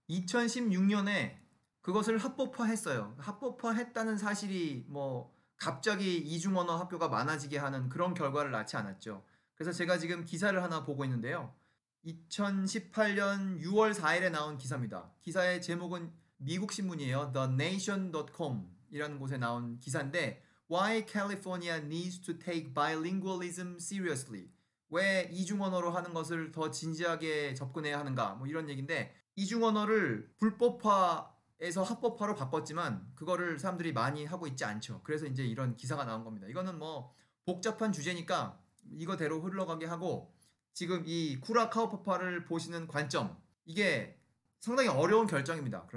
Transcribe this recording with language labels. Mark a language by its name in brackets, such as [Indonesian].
[Korean] 2016년에 그것을 합법화했어요. 합법화했다는 사실이 뭐 갑자기 이중언어 학교가 많아지게 하는 그런 결과를 낳지 않았죠. 그래서 제가 지금 기사를 하나 보고 있는데요. 2018년 6월 4일에 나온 기사입니다. 기사의 제목은 미국 신문이에요. [English] TheNation.com [Korean] 이라는 곳에 나온 기사인데 [English] Why California needs to take bilingualism seriously. [Korean] 왜 이중언어로 하는 것을 더 진지하게 접근해야 하는가? 뭐 이런 얘기인데 이중언어를 불법화에서 합법화로 바꿨지만 그거를 사람들이 많이 하고 있지 않죠. 그래서 이제 이런 기사가 나온 겁니다. 이거는 뭐 복잡한 주제니까 이거대로 흘러가게 하고 지금 이 쿠라카오파파를 보시는 관점 이게 상당히 어려운 결정입니다.